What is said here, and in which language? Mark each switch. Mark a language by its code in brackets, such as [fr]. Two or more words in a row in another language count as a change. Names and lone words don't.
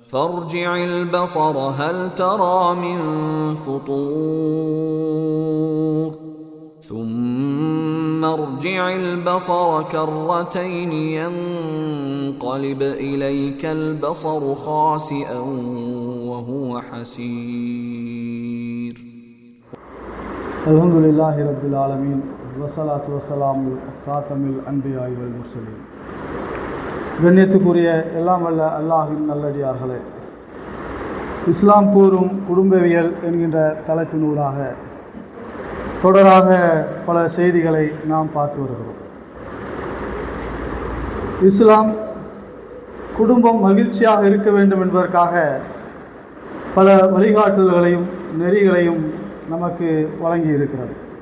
[ar] فارجع البصر هل ترى من فطور ثم ارجع البصر كرتين ينقلب إليك البصر خاسئا وهو حسير. الحمد لله رب العالمين والصلاة والسلام خاتم الأنبياء والمرسلين. [ta] கண்ணியத்துக்குரிய எல்லாம் வல்ல அல்லாஹ்வின் நல்லடியார்களே, இஸ்லாம் கூறும் குடும்பவியல் என்கின்ற தலைப்பினூடாக தொடராக பல செய்திகளை நாம் பார்த்து வருகிறோம். இஸ்லாம் குடும்பம் மகிழ்ச்சியாக இருக்க வேண்டும் என்பதற்காக பல வழிகாட்டுதல்களையும் நெறிகளையும் நமக்கு வழங்கி இருக்கிறது.